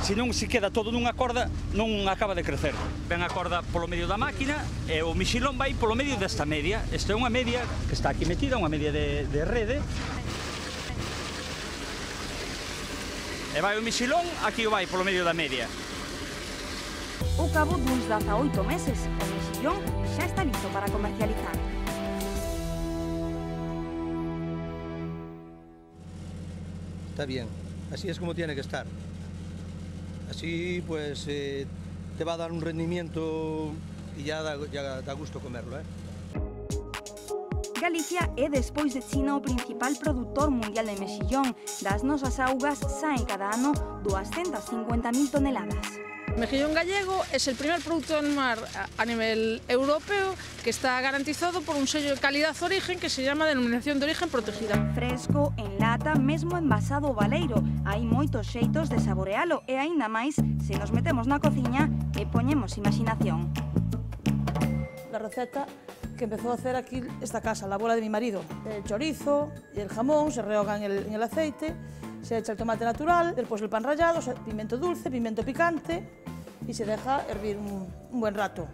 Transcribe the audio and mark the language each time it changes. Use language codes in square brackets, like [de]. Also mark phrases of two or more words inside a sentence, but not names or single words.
[gl] Se non se queda todo nunha corda, non acaba de crecer. Ven a corda polo medio da máquina e o mexillón vai polo medio desta media. Esta é unha media que está aquí metida, unha media de rede. E vai o mexillón, aquí o vai polo medio da media. Ao cabo duns 18 meses, o mexillón xa está listo para comercializar. [es] Está bien, así es como tiene que estar. Así pues te va a dar un rendimiento y ya da gusto comerlo, ¿eh? [gl] Galicia é, despois de China, o principal produtor mundial de mexillón. Das nosas augas saen cada ano 250.000 toneladas. [es] El mejillón gallego es el primer producto del mar a nivel europeo que está garantizado por un sello de calidad origen que se llama Denominación de Origen Protegida. [gl] Fresco, en lata, mesmo envasado ao baleiro. Hai moitos xeitos de saborealo e aínda máis se nos metemos na cociña e poñemos imaginación. [es] La receta que empezó a hacer aquí esta casa, la abuela de mi marido. El chorizo y el jamón se rehogan en el aceite, se echa el tomate natural, después el pan rallado, pimiento dulce, pimiento picante y se deja hervir un buen rato.